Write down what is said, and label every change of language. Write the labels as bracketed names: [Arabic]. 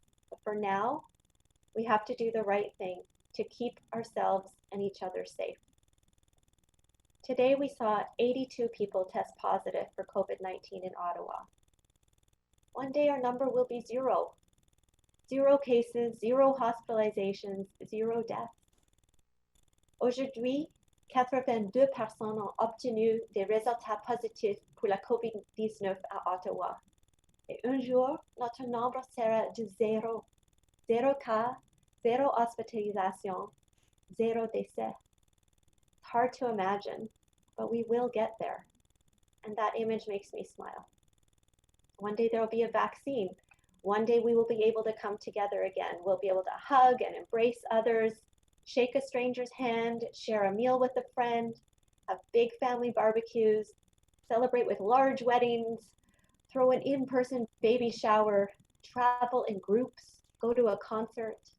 [English] But for now, we have to do the right thing to keep ourselves and each other safe. Today, we saw 82 people test positive for COVID-19 in Ottawa. One day, our number will be zero. 0 cases, 0 hospitalizations, 0 deaths. [French] Aujourd'hui, 82 personnes ont obtenu des résultats positifs pour la COVID-19 à Ottawa. Et un jour, notre nombre sera de 0. 0 cas, 0 hospitalisation, 0 décès. [English] It's hard to imagine, but we will get there. And that image makes me smile. One day there will be a vaccine. One day we will be able to come together again. We'll be able to hug and embrace others, shake a stranger's hand, share a meal with a friend, have big family barbecues, celebrate with large weddings, throw an in-person baby shower, travel in groups, go to a concert.